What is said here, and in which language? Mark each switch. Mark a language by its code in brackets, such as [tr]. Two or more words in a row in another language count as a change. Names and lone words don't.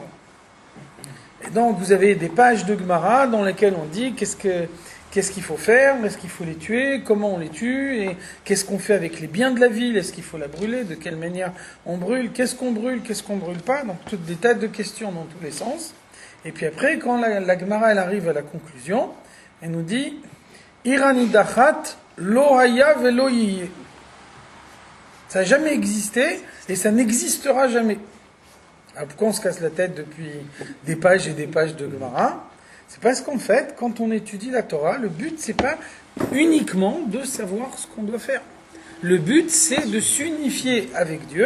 [fr] Et donc vous avez des pages de Gemara dans lesquelles on dit qu'est-ce qu'il faut faire, est-ce qu'il faut les tuer, comment on les tue, et qu'est-ce qu'on fait avec les biens de la ville, est-ce qu'il faut la brûler, de quelle manière on brûle, qu'est-ce qu'on brûle pas, donc tout des tas de questions dans tous les sens. Et puis après, quand la Gemara elle arrive à la conclusion, elle nous dit [he] עיר הנדחת לא היה ולא יהיה. [fr] Ça n'a jamais existé et ça n'existera jamais. Alors pourquoi on se casse la tête depuis des pages et des pages de Gemara? C'est parce qu'en fait, quand on étudie la Torah, le but c'est pas uniquement de savoir ce qu'on doit faire. Le but c'est de s'unifier avec Dieu.